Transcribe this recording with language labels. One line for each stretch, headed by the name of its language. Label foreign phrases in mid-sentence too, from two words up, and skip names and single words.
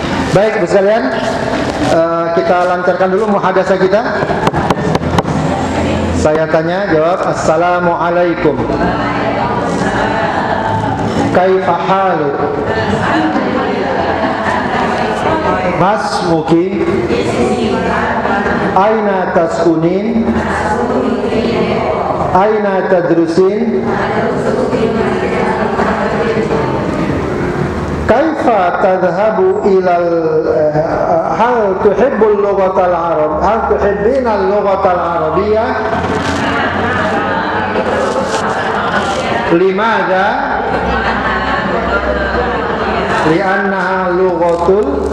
Malay: Baik, Bu sekalian, kita lancarkan dulu muhadasah kita. Saya tanya, jawab. Assalamualaikum.
Arabic: كيف حالك? ما اسمكِ? أين تسكنين? أين تدرسين؟ كيف تذهب إلى هل تحب اللغة العرب هل تحبين اللغة العربية لماذا لأنها لغة